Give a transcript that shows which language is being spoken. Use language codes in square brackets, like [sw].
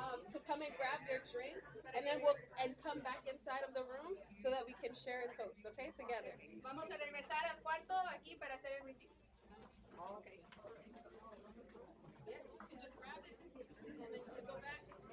[en] To come and grab your drink, and then we'll come back inside of the room so that we can share a toast, okay, together. [es] Vamos a regresar al cuarto aquí para hacer el brindis. [en] Okay. Yeah, you can just grab it, and then you can go back.